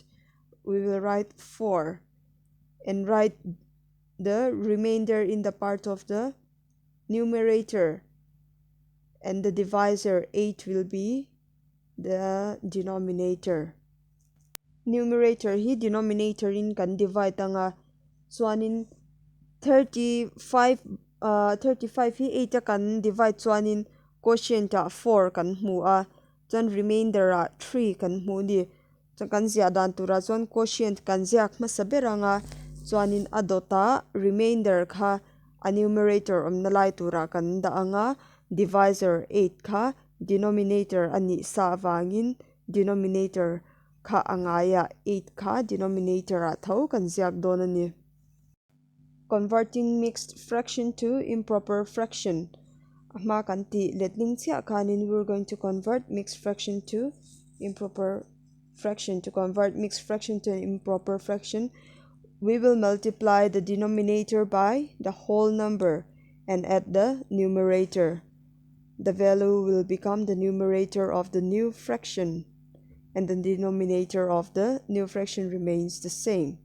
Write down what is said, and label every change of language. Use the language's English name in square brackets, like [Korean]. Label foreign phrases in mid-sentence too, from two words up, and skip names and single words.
[English] We will write 4 and write the remainder in the part of the numerator, and the divisor 8 will be the denominator. [Hmar] Numerator hi denominator in kan divide anga chuanin 35 hi 8 kan divide chuanin quotient a 4 kan hmu a chuan remainder a 3 kan hmu ni. Chuan kan zia dan tura chuan quotient kan ziak hmasa beranga chuanin adota remainder kha a numerator omna lai tura kan da anga divisor 8 kha denominator ani sa awangin denominator kha angaya 8 kha denominator a tho kan ziak don ani. [English] Converting mixed fraction to improper fraction. [Hmar] Ma kan ti letning chia khanin [English] we're going to convert mixed fraction to improper fraction. To convert mixed fraction to an improper fraction, we will multiply the denominator by the whole number and add the numerator. The value will become the numerator of the new fraction, and the denominator of the new fraction remains the same.